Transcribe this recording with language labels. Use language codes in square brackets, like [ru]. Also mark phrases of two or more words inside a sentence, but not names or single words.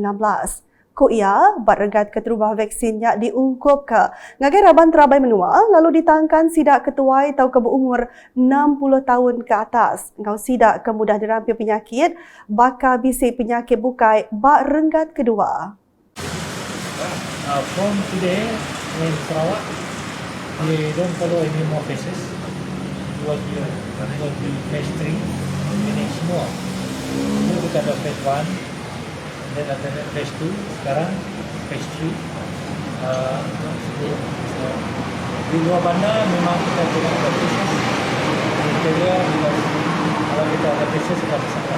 [iba] Ko ia, barengat keterubah vaksinnya diungkup ke ngagai Raban Terabai Menua, lalu ditangkan sidak ketuai atau ke berumur 60 tahun ke atas. Ngau sidak kemudah dirampi penyakit, bakal bisik penyakit bukai bak renggat kedua. [en] From today in Sarawak, we don't follow any more phases. What we phase 3, meaning semua. [ms] Ini kita ada phase 1. Dan ada phase 2, sekarang phase 3. Di luar bandar memang kita tidak ada phases. Kriteria kalau kita ada phases sudah bersalah.